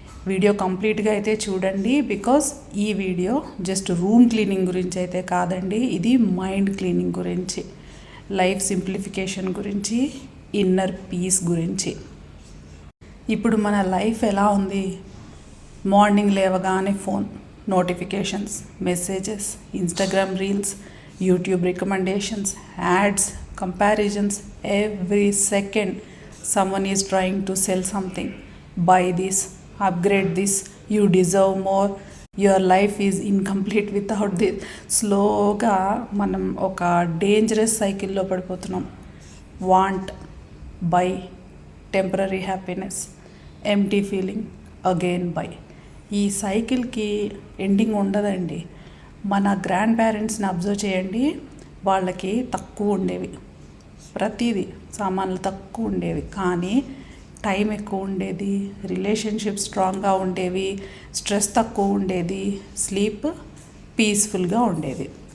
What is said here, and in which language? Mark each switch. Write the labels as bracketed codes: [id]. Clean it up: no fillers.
[te] Video కంప్లీట్గా అయితే చూడండి. బికాస్ ఈ వీడియో జస్ట్ రూమ్ క్లీనింగ్ గురించి అయితే కాదండి, ఇది మైండ్ క్లీనింగ్ గురించి, లైఫ్ సింప్లిఫికేషన్ గురించి, ఇన్నర్ పీస్ గురించి. ఇప్పుడు మన లైఫ్ ఎలా ఉంది? మార్నింగ్ లేవగానే phone notifications, messages, Instagram reels, YouTube recommendations, ads, comparisons. [en] Every second someone is trying to sell something. Buy this, upgrade this, you deserve more, your life is incomplete without this. [te] స్లోగా మనం ఒక dangerous సైకిల్లో పడిపోతున్నాం. [en] Want, buy, temporary happiness, empty feeling, again buy. [te] ఈ సైకిల్కి ending ఉండదండి. మన grand పేరెంట్స్ని observe చేయండి, వాళ్ళకి తక్కువ ఉండేవి, ప్రతిదీ సామాన్లు తక్కువ ఉండేవి, కానీ టైం ఎక్కువ ఉండేది, రిలేషన్షిప్ స్ట్రాంగ్గా ఉండేవి, స్ట్రెస్ తక్కువ ఉండేది, స్లీప్ పీస్ఫుల్గా ఉండేది.